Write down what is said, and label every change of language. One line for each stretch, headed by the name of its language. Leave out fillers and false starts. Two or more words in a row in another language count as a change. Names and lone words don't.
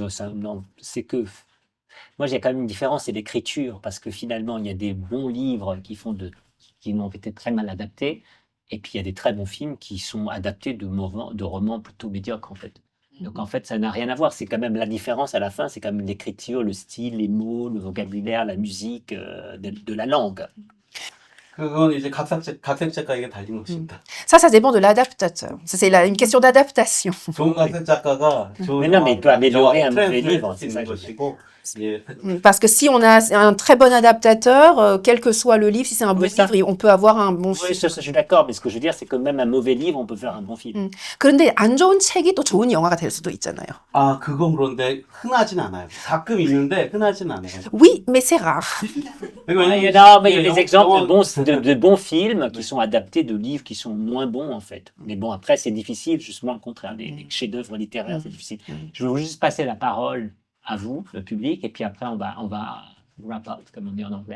French: Non, c'est que moi, il y a quand même une différence, c'est l'écriture, parce que finalement, il y a des bons livres qui ont été très mal adaptés, et puis il y a des très bons films qui sont adaptés de romans plutôt médiocres, en fait. Donc en fait, ça n'a rien à voir. C'est quand même la différence à la fin, c'est quand même l'écriture, le style, les mots, le vocabulaire, la musique, de la langue.
Korean: 그건 이제 각 작가에게 달린 것입니다.
French: Ça dépend de l'adaptateur. Ça, c'est une question d'adaptation.
Korean: 좋은 각 작가가
French: Mais non, mais il peut améliorer un mauvais livre, c'est ça que je veux dire. Parce que si on a un très bon adaptateur, quel que soit le livre, si c'est un bon livre, on peut avoir un bon Oui, film. je suis d'accord, mais ce que je veux dire, c'est que même un mauvais livre, on peut faire un bon film.
Korean: 그런데 안 좋은 책이 또 좋은 영화가 될 수도 있잖아요. 아, 그건 그런데 흔하진 않아요. 가끔 있는데 흔하진 않아요.
French: Oui, mais c'est rare. Il y a des exemples de bons films qui sont adaptés de livres qui sont moins bons, en fait. Mais bon, après, c'est difficile, justement le contraire. Les chefs-d'œuvre littéraires, c'est difficile. Je vais juste passer la parole à vous, le public, et puis après, on va
English: wrap up,
French: comme on dit en anglais.